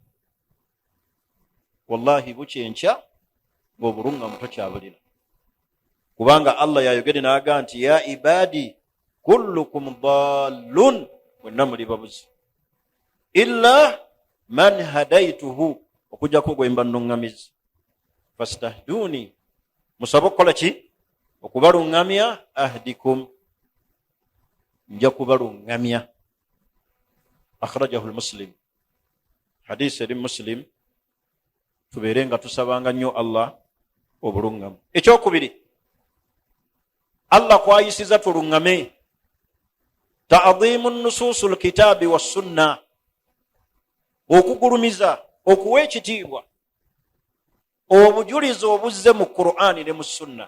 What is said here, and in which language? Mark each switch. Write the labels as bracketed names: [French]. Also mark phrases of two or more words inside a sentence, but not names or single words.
[Ganda] Wallahi bukyenkya ng'obulungamu tokyabulira, kubanga Allah yayogedde n'aga nti [Arabic] يا عبادي كلكم ضال, [Ganda] mwenna muli babuzi, [Arabic] إلا من هديته, [Ganda] okujjako gwe mba nnuŋŋamizi. Fastahduni, musabe okukola ki? Okubaluŋŋamya. Ahdikum, nja kubaluŋŋamya. [Arabic] أخرجه مسلم, [Ganda] hadisi eri Muslim. Tubeere nga tusabanga nnyo Allah obulungamu. Ekyokubiri, Allah kwayisiza tuluŋŋame. [Arabic] تعظيم نصوص الكتاب والسنة, [Ganda] okugulumiza, okuwa ekitiibwa obujulizi obuzze mu Qur'ani ne mu Sunna.